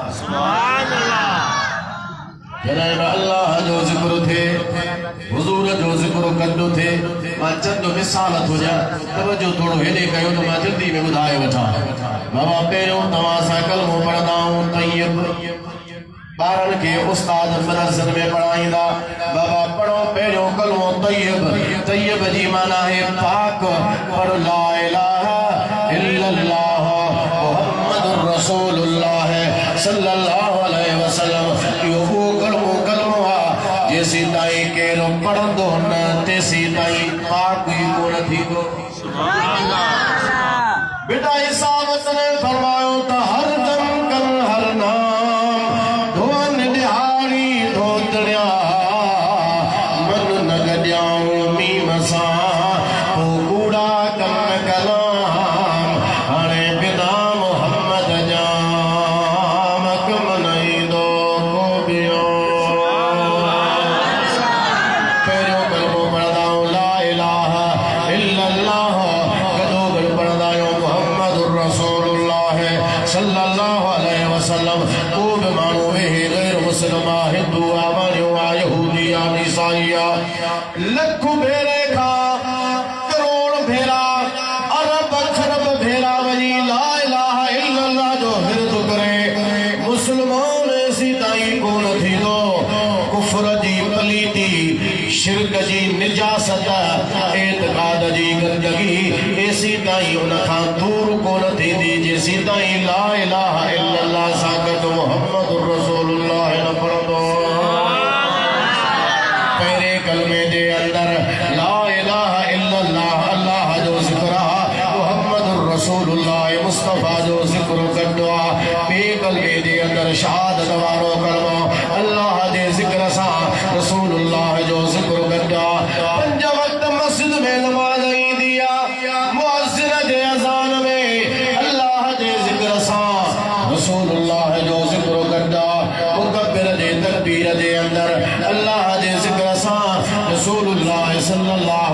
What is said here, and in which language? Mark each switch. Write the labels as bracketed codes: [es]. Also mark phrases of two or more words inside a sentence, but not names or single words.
[sd] जॾहिं बि अल्लाह जो ज़िक्र थिए हुज़ूर जो ज़िक्र कंदो थिए मां चंद मिसाल थो ॾियां तवजो थोरो हेॾे कयो त मां जल्दी में ॿुधाए वठां बाबा पहिरियों तव्हां सां कलमो पढ़ंदा आहियूं तय्यब ॿारनि खे उस्ताद मदरसनि में पढ़ाईंदा बाबा पढ़ो पहिरियों कलमो तय्यब तय्यब जी माना है पाक पढ़ [ar] لا إله إلا الله محمد رسول الله صلى الله عليه وسلم [sd] इहो कलमो आहे जेसी ताईं केरु पढ़ंदो न तेसी ताईं पाक ई कोन थींदो बेटा हिसाब तने फरमायो त हर दम कर हर नाम धोन दिहाड़ी धोतड़िया मन न गॾियाऊं मीम सां पोइ कूड़ा कम कलाम हाणे बिना मोहम्मद जा कम न ईंदो को ॿियो पहिरियों कलमो पढ़ंदा आहियूं [ar] لا إله إلا الله [sd] गॾो गॾु पढ़ंदा आहियूं [ar] محمد رسول الله صلى الله عليه وسلم [sd] को बि माण्हू वेहे ग़ैर मुस्लिम आहे हिंदू आहे वारियो आहे यहूदी आहे ईसाई आहे लख भेरे खां करोड़ भेरा अरब खरब भेरा वञी [ar] لا إله إلا الله [sd] जो हिर्द करे मुस्लमान ऐसी ताईं कोन थींदो कुफ्र जी पलीती शिरक जी निजासत एतकाद जी जेसी ताईं उन खां दूर कोन थींदी जेसी ताईं [ar] لا إله إلا الله [sd] सां गॾु [ar] محمد رسول الله [sd] न पढ़ंदो पहिरें कलमे जे अंदर [ar] لا إله إلا الله [sd] अल्लाह जो ज़िक्र आहे [ar] محمد رسول الله [sd] मुस्तफा जो ज़िक्र गॾु आहे ॿिए कलमे जे अंदर शहादत वारो कलमो अल्लाह जे ज़िक्र सां रसूलुल्लाह जो ज़िक्र गॾु आहे पंज वक्त मस्जिद में नमाज़ ईंदी आहे मुअज़्ज़िन जे अज़ान में अल्लाह जे ज़िक्र सां रसूलुल्लाह जो ज़िक्र गॾु आहे मुकब्बिर जे तकबीर जे अंदर अल्लाह जे ज़िक्र सां [ar] رسول الله صلى الله